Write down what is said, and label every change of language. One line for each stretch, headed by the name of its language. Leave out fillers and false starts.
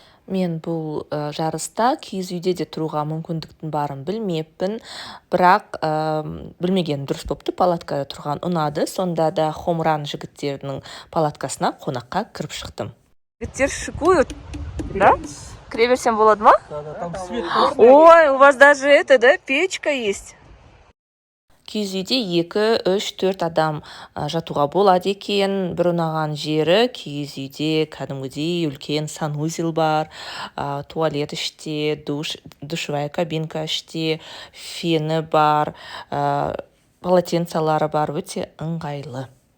Kazakh: Мен бұл жарыста киіз үйде де тұруға мүмкіндіктің барын білмеппін, бірақ білмеген дұрыс бопты, палаткада тұрған ұнады. Сонда да Home Run жігіттерінің палаткасына қонаққа кіріп шықтым. Жігіттер
Russian: шикуют, да?
Kazakh: Кіре берсем болады ма?
Russian: Там свет. Ой, у вас даже это, да, печка есть.
Kazakh: Киіз үйде 2, 3, 4 адам жатуға болады екен. Бір ұнаған жері киіз үйде кәдімгідей үлкен санузел бар, туалет іште, душевая кабинка іште, фені бар, полотенцалары бар, өте ыңғайлы.